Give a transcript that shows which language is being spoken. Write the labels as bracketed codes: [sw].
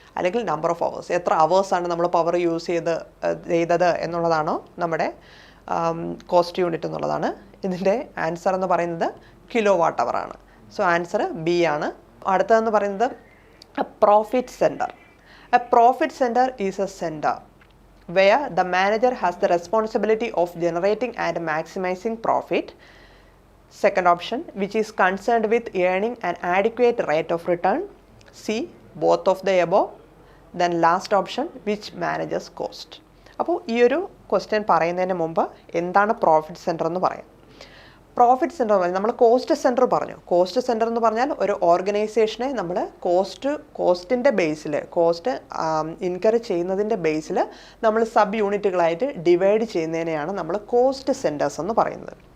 [ml] അല്ലെങ്കിൽ number of hours, എത്ര അവേഴ്സാണ് നമ്മൾ പവർ യൂസ് ചെയ്തത് എന്നുള്ളതാണോ നമ്മുടെ കോസ്റ്റ് യൂണിറ്റ് എന്നുള്ളതാണ്. ഇതിൻ്റെ ആൻസർ എന്ന് പറയുന്നത് കിലോ വാട്ട് അവർ ആണ്. സോ ആൻസർ ബി ആണ്. അടുത്തതെന്ന് പറയുന്നത് profit centre. [en] A profit center is a center where the manager has the responsibility of generating and maximizing profit. Second option, which is concerned with earning an adequate rate of return. C, both of the above. Then last option, which manages cost. [ml] അപ്പോൾ ഈ ഒരു question പറയുന്നതിന് മുമ്പ് എന്താണ് profit centre എന്ന് പറയാം. Profit centre നമ്മൾ cost centre പറഞ്ഞു. കോസ്റ്റ് സെൻറ്റർ എന്ന് പറഞ്ഞാൽ ഒരു ഓർഗനൈസേഷനെ നമ്മൾ കോസ്റ്റിൻ്റെ ബേസിൽ, കോസ്റ്റ് ഇൻകർ ചെയ്യുന്നതിൻ്റെ ബേസിൽ നമ്മൾ സബ് യൂണിറ്റുകളായിട്ട് ഡിവൈഡ് ചെയ്യുന്നതിനെയാണ് നമ്മൾ കോസ്റ്റ് സെൻറ്റേഴ്സ് എന്ന് പറയുന്നത്.